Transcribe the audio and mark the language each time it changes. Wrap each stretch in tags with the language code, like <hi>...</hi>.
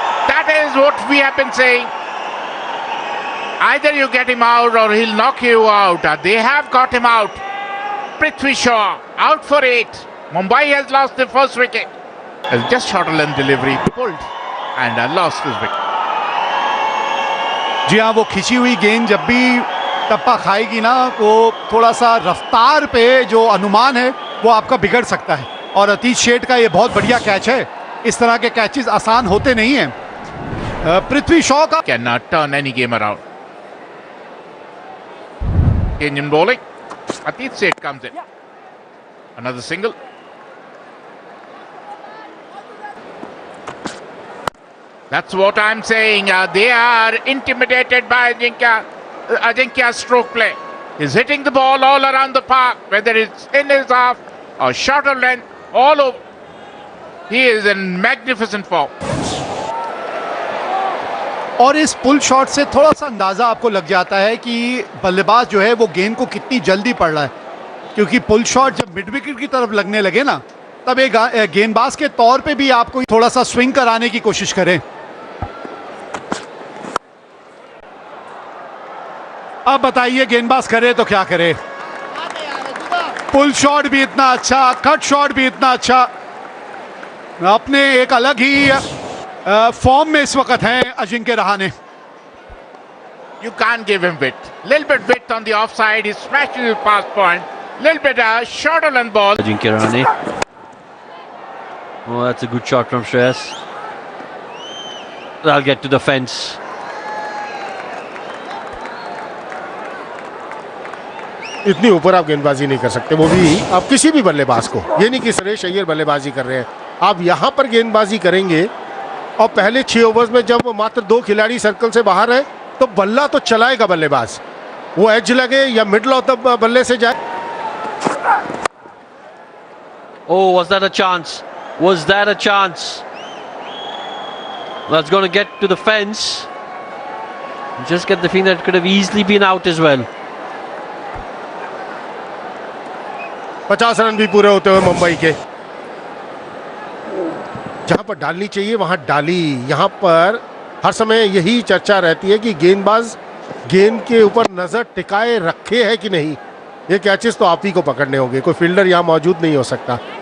<en>That is what we have been saying. Either you get him out or he'll knock you out. They have got him out. Prithvi Shaw out for 8. Mumbai has lost the first wicket. Just shorter length delivery, pulled and lost his wicket.</en> <hi>जी हाँ, वो खिंची हुई गेंद जब भी टप्पा खाएगी ना, वो थोड़ा सा रफ्तार पे जो अनुमान है वो आपका बिगड़ सकता है। और अतीश शेठ का ये बहुत बढ़िया कैच है। इस तरह के कैचेस आसान होते नहीं हैं। पृथ्वी शॉ का</hi> <en>can turn any game around. Change in bowling. Atish Seth comes in. Another single. That's what I'm saying. They are intimidated by Ajinkya's stroke play. He's hitting the ball all around the park, whether it's in his half or shorter length, all over. He is in magnificent form.</en> <hi>और इस pull shot से थोड़ा सा अंदाज़ा आपको लग जाता है कि बल्लेबाज जो है वो गेंद को कितनी जल्दी पड़ रहा है, क्योंकि पुल शॉट जब मिड विकेट की तरफ लगने लगे ना, तब एक गेंदबाज के तौर पे भी आपको थोड़ा सा स्विंग कराने की कोशिश करें। अब बताइए गेंदबाज करे तो क्या करे। पुल शॉट भी इतना अच्छा, कट शॉट भी इतना अच्छा, अपने एक अलग ही फॉर्म में इस वक्त हैं Ajinkya Rahane.</hi> <en>You can't give him width. Little bit width on the offside. He smashes his pass point. Little bit short on ball. Ajinkya Rahane. Oh, that's a good shot from Shreyas. I'll get to the fence.</en> <hi>इतनी ऊपर आप गेंदबाजी नहीं कर सकते, वो भी आप किसी भी बल्लेबाज को। ये नहीं कि सुरेश अय्यर बल्लेबाजी कर रहे हैं, आप यहाँ पर गेंदबाजी करेंगे और पहले 6 ओवर्स में जब मात्र 2 खिलाड़ी सर्कल से बाहर है तो बल्ला तो चलाएगा बल्लेबाज, वो एज लगे या मिडल ऑफ द बल्ले से जाए।</hi> <en>Oh, was that a chance? Was that a chance? That's going to get to the fence. Just get the feeling that it could have easily been out as well.</en> <hi>50 run भी पूरे होते हुए मुंबई के। जहां पर डालनी चाहिए वहां डाली। यहां पर हर समय यही चर्चा रहती है कि गेंदबाज गेंद के ऊपर नजर टिकाए रखे है कि नहीं। ये कैचेस तो आप ही को पकड़ने होंगे, कोई फील्डर यहां मौजूद नहीं हो सकता।</hi>